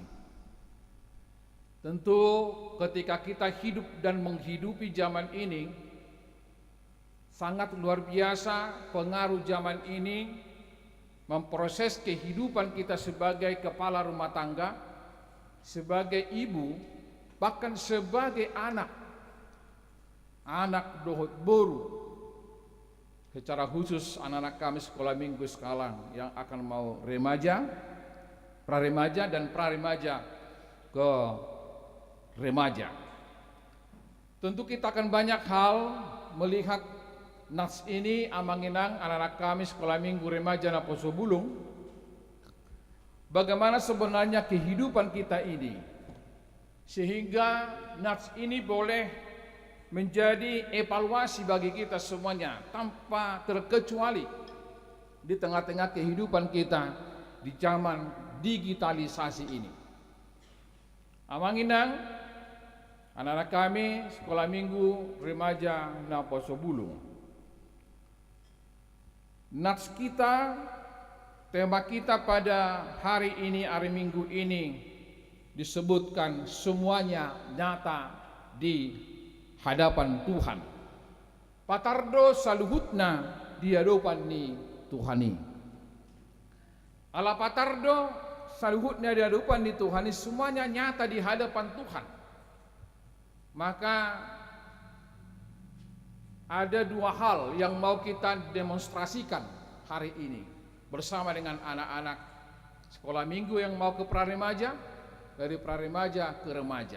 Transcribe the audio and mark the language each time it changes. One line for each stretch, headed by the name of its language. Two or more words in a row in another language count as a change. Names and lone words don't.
Indonesian: Tentu ketika kita hidup dan menghidupi zaman ini, sangat luar biasa pengaruh zaman ini memproses kehidupan kita sebagai kepala rumah tangga, sebagai ibu, bahkan sebagai anak
Batak Toba: dohot boru,
Indonesian: secara khusus anak-anak kami sekolah minggu sekarang yang akan mau remaja, praremaja dan praremaja ke remaja. Tentu kita akan banyak hal melihat nas ini amanginang anak-anak kami sekolah minggu remaja na Poso Bulung, bagaimana sebenarnya kehidupan kita ini, sehingga nas ini boleh menjadi evaluasi bagi kita semuanya tanpa terkecuali di tengah-tengah kehidupan kita di zaman digitalisasi ini. Amanginang anak-anak kami sekolah minggu remaja na Poso Bulung, nats kita, tema kita pada hari ini, hari Minggu ini disebutkan semuanya nyata di hadapan Tuhan.
Batak Toba: Patardo saluhutna di hadapan ni Tuhani. Ala patardo saluhutna di hadapan ni Tuhani,
Indonesian: semuanya nyata di hadapan Tuhan. Maka ada dua hal yang mau kita demonstrasikan hari ini bersama dengan anak-anak sekolah minggu yang mau ke praremaja, dari praremaja ke remaja.